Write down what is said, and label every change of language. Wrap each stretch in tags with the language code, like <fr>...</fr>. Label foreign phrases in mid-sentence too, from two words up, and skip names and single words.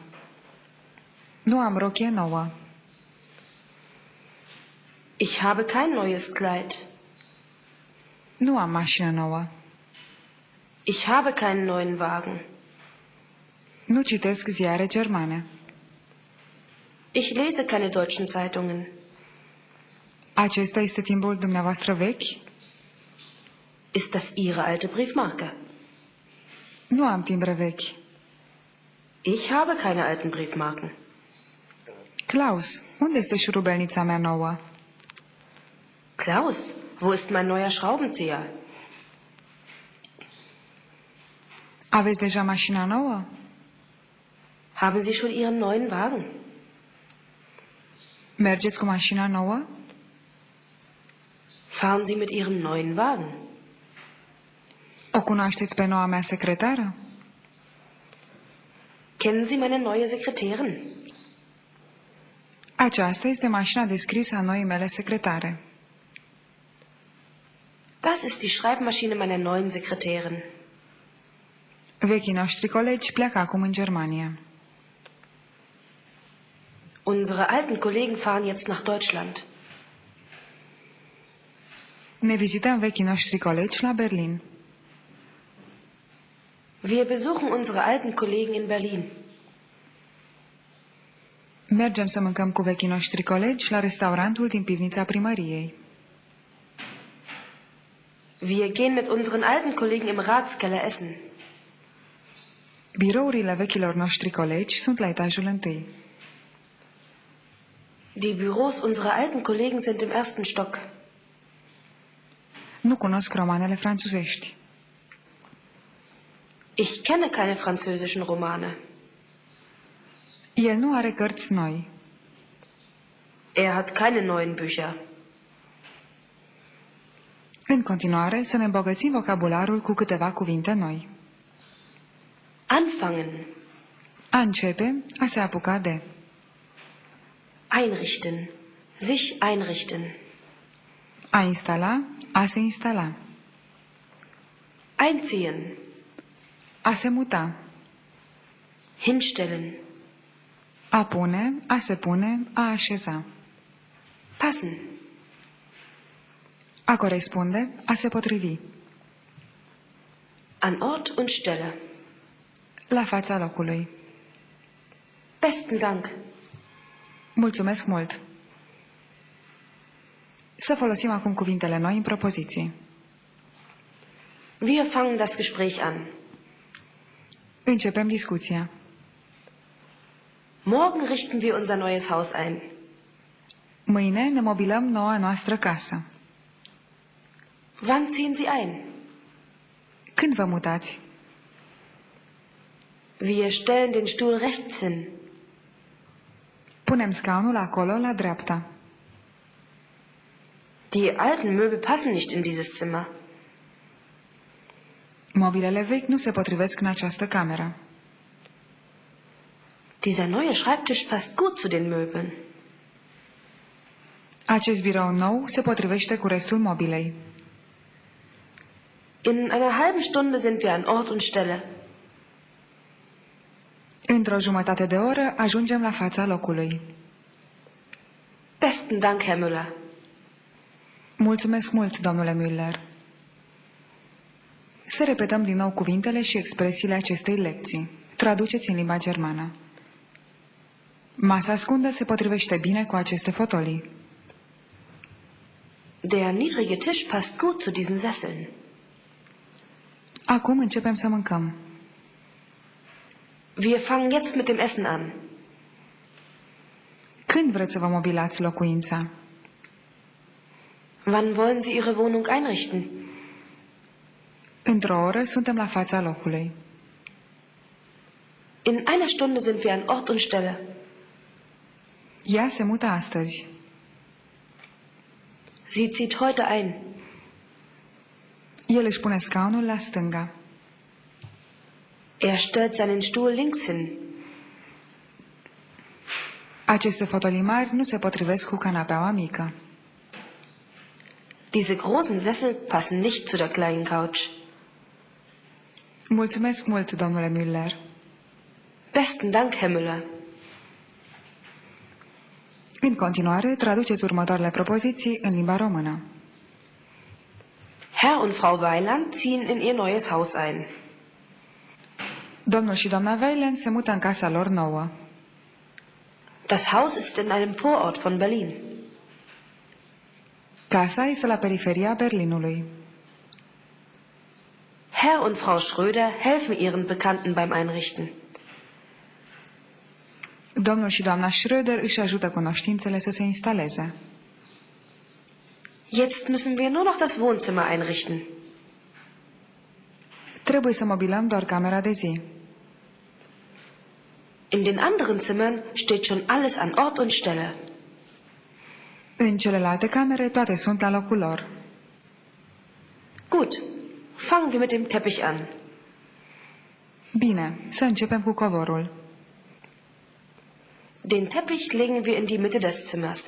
<ro>Nu am rochie nouă.</ro> <de>Ich habe kein neues Kleid.</de> <ro>Nu am mașină nouă.</ro> <de>Ich habe keinen neuen Wagen.</de> <ro>Nu citesc ziare germane.</ro> <de>Ich lese keine deutschen Zeitungen.</de> <ro>Acesta este timbrul dumneavoastră vechi?</ro> <de>Ist das Ihre alte Briefmarke?</de> <ro>Nu am timbre vechi.</ro> <de>Ich habe keine alten Briefmarken.</de> <ro>Klaus, unde este șurubelnița mea nouă?</ro> <de>Klaus, wo ist mein neuer Schraubenzieher?</de> <ro>Aveți deja mașina nouă?</ro> <de>Haben Sie schon Ihren neuen Wagen?</de> <ro>Mergeți cu mașina nouă?</ro> <de>Fahren Sie mit Ihrem neuen Wagen?</de> <ro>O cunoașteți pe noua mea secretară?</ro> <de>Kennen Sie meine neue Sekretärin?</de> <ro>Aceasta este mașina de scris a noii mele secretare.</ro> <de>Das ist die Schreibmaschine meiner neuen Sekretärin.</de> <ro>Vechii noștri colegi pleacă acum în Germania.</ro> <de>Unsere alten Kollegen fahren jetzt nach Deutschland.</de> <ro>Ne vizităm vechii noștri colegi la Berlin.</ro> <de>Wir besuchen unsere alten Kollegen in Berlin.</de> <ro>Mergem să mâncăm cu vechii noștri colegi la restaurantul din pivnița primăriei.</ro> <de>Wir gehen mit unseren alten Kollegen im Ratskeller essen.</de> <ro>Birourile vechilor noștri colegi sunt la etajul întâi.</ro> <de>Die Büros unserer alten Kollegen sind im ersten Stock.</de> <ro>Nu cunosc romanele franțuzești.</ro> <de>Ich kenne keine französischen Romane.</de> <ro>El nu are cărți noi.</ro> <de>Er hat keine neuen Bücher.</de> <ro>În continuare, să ne îmbogățim vocabularul cu câteva cuvinte noi.</ro> <de>Anfangen.</de> <ro>A începe, a se apuca de.</ro> <de>Einrichten. Sich einrichten.</de> <ro>A instala, a se instala.</ro> <de>Einziehen.</de> <ro>A se muta.</ro> <de>Hinstellen.</de> <ro>A pune, a se pune, a așeza.</ro> <de>Passen.</de> <ro>A corespunde, a se potrivi.</ro> <de>An Ort und Stelle.</de> <ro>La fața locului.</ro> <de>Besten Dank.</de> <ro>Mulțumesc mult! Să folosim acum cuvintele noi în propoziții.</ro> <de>Wir fangen das Gespräch an.</de> <ro>Începem discuția.</ro> <de>Morgen richten wir unser neues Haus ein.</de> <ro>Mâine ne mobilăm noua noastră casă.</ro> <de>Wann ziehen Sie ein?</de> <ro>Când vă mutați?</ro> <de>Wir stellen den Stuhl rechts hin.</de> <ro>Punem scaunul acolo, la dreapta.</ro> <de>Die alten Möbel passen nicht in dieses Zimmer.</de> <ro>Mobilele vechi nu se potrivesc în această cameră.</ro> <de>Dieser neue Schreibtisch passt gut zu den Möbeln.</de> <ro>Acest birou nou se potrivește cu restul mobilei.</ro> <de>In einer halben Stunde sind wir an Ort und Stelle.</de> <ro>Într-o jumătate de oră ajungem la fața locului.</ro> <de>Besten Dank, Herr Müller.</de> <ro>Mulțumesc mult, domnule Müller. Să repetăm din nou cuvintele și expresiile acestei lecții. Traduceți în limba germană. Masa scundă se potrivește bine cu aceste fotolii.</ro> <de>Der niedrige Tisch passt gut zu diesen Sesseln.</de> <ro>Acum începem să mâncăm.</ro> <de>Wir fangen jetzt mit dem Essen an.</de> <ro>Când vreți să vă mobilați locuința?</ro> <de>Wann wollen Sie Ihre Wohnung einrichten?</de> <ro>Într-o oră suntem la fața locului.</ro> <de>In einer Stunde sind wir an Ort und Stelle.</de> <ro>Ea se mută astăzi.</ro> <de>Sie zieht heute ein.</de> <ro>El își pune scaunul la stânga.</ro> <de>Er stellt seinen Stuhl links hin.</de> <ro>Aceste fotolii mari nu se potrivesc cu canapeaua mică.</ro> <de>Diese großen Sessel passen nicht zu der kleinen Couch.</de> <ro>Mulțumesc mult, domnule Müller.</ro> <de>Besten Dank, Herr Müller.</de> <ro>În continuare, traduceți următoarele propoziții în limba română.</ro> <de>Herr und Frau Weiland ziehen in ihr neues Haus ein.</de> <ro>Domnul și doamna Weiland se mută în casa lor nouă.</ro> <de>Das Haus ist in einem Vorort von Berlin.</de> <ro>Casa este la periferia Berlinului.</ro> <de>Herr und Frau Schröder helfen ihren Bekannten beim Einrichten.</de> <ro>Domnul și doamna Schröder își ajută cunoștințele să se instaleze.</ro> <de>Jetzt müssen wir nur noch das Wohnzimmer einrichten.</de> <ro>Trebuie să mobilăm doar camera de zi.</ro> <de>In den anderen Zimmern steht schon alles an Ort und Stelle.</de> <ro>În celelalte camere toate sunt la locul lor.</ro> <de>Gut, fangen wir mit dem Teppich an.</de> <ro>Bine, să începem cu covorul.</ro> <de>Den Teppich legen wir in die Mitte des Zimmers.</de>